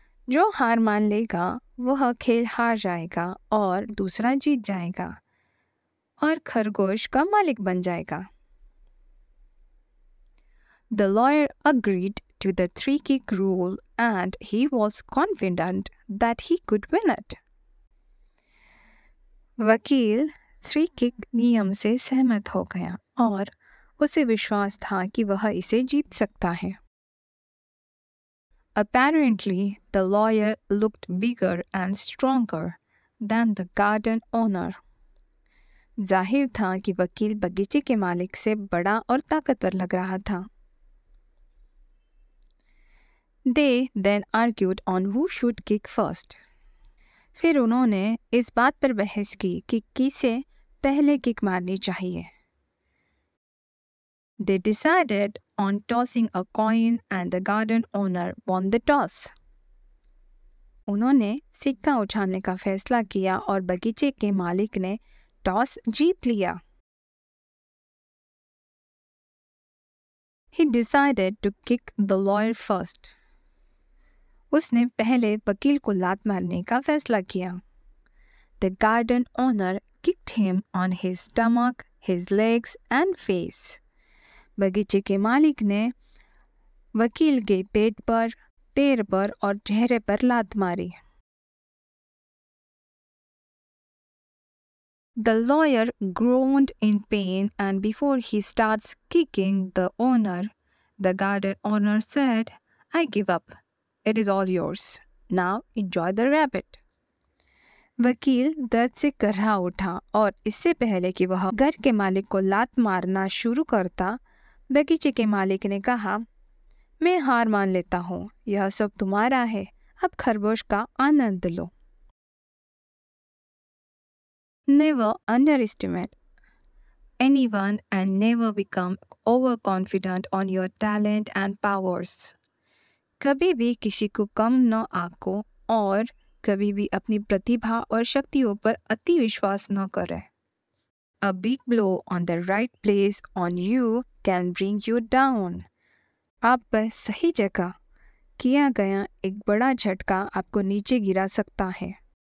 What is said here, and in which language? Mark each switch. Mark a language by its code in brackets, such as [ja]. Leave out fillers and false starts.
[hi] जो हार मान लेगा वह खेल हार जाएगा और दूसरा जीत जाएगा और खरगोश का मालिक बन जाएगा। [en] The lawyer agreed to the 3-kick rule and he was confident that he could win it. [hi] वकील 3-kick नियम से सहमत हो गया और उसे विश्वास था कि वह इसे जीत सकता है। [en] Apparently, the lawyer looked bigger and stronger than the garden owner. [hi] जाहिर था कि वकील बगीचे के मालिक से बड़ा और ताकतवर लग रहा था। [en] They then argued on who should kick first. [hi] फिर उन्होंने इस बात पर बहस की कि किसे पहले किक मारनी चाहिए। [en] They decided on tossing a coin and the garden owner won the toss. [hi] उन्होंने सिक्का उछालने का फैसला किया और बगीचे के मालिक ने टॉस जीत लिया। [en] He decided to kick the lawyer first. [hi] उसने पहले वकील को लात मारने का फैसला किया। [en] The garden owner kicked him on his stomach, his legs and face. [hi] बगीचे के मालिक ने वकील के पेट पर, पैर पर और चेहरे पर लात मारी। [en] The lawyer groaned in pain and before he starts kicking the owner, the garden owner said, "I give up. It is all yours. Now enjoy the rabbit." [hi] वकील दर्द से कर्रा उठा और इससे पहले कि वह घर के मालिक को लात मारना शुरू करता, बगीचे के मालिक ने कहा, मैं हार मान लेता हूँ, यह सब तुम्हारा है, अब खरगोश का आनंद लो। [en] Never underestimate anyone and never become overconfident on your talent and powers. [hi] कभी भी किसी को कम न आंको और कभी भी अपनी प्रतिभा और शक्तियों पर अति विश्वास न करें। [en] A big blow on the right place on you can bring you down. [hi] आप पर सही जगह किया गया एक बड़ा झटका आपको नीचे गिरा सकता है।